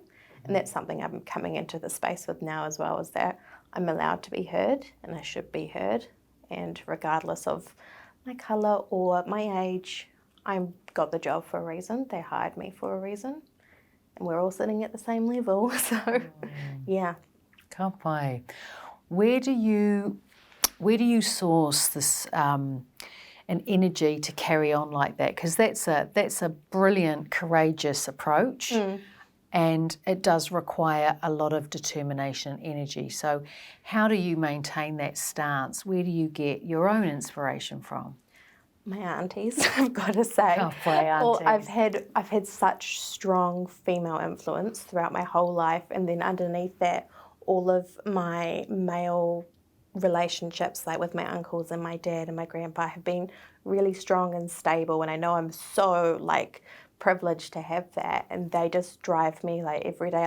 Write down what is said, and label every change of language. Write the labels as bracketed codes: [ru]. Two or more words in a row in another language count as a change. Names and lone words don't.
[en] And that's something I'm coming into the space with now as well, is that I'm allowed to be heard, and I should be heard, and regardless of my colour or my age, I've got the job for a reason. They hired me for a reason, and we're all sitting at the same level. So, yeah. [mi] Ka pai. [en] Where do you source this an energy to carry on like that? Because that's a brilliant, courageous approach, and it does require a lot of determination and energy. So how do you maintain that stance? Where do you get your own inspiration from? My aunties, I've got to say. [mi] Ka pai aunties. [en] Well, I've had such strong female influence throughout my whole life, and then underneath that, all of my male relationships, like with my uncles and my dad and my grandpa, have been really strong and stable. And I know I'm so like privileged to have that, and they just drive me like every day.